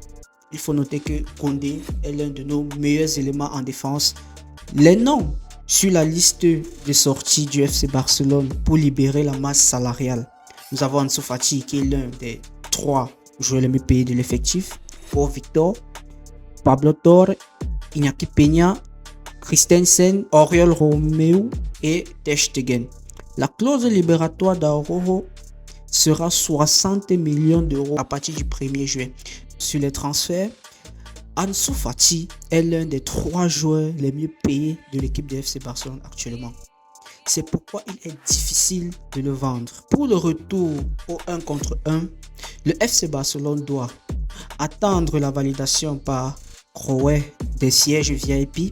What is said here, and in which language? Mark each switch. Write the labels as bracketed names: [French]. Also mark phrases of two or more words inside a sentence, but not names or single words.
[French] Il faut noter que Koundé est l'un de nos meilleurs éléments en défense. Les noms sur la liste de sorties du FC Barcelone pour libérer la masse salariale. Nous avons Ansu Fati qui est l'un des 3 joueurs les mieux payés de l'effectif. Pour Victor, Pablo Torre, Iñaki Peña, Christensen, Oriol Romeu et Ter Stegen. La clause libératoire d'Araujo sera 60 millions d'euros à partir du 1er juillet. Sur les transferts, Ansu Fati est l'un des 3 joueurs les mieux payés de l'équipe de FC Barcelone actuellement. C'est pourquoi il est difficile de le vendre. Pour le retour au 1 contre 1, le FC Barcelone doit attendre la validation par Crowe des sièges VIP.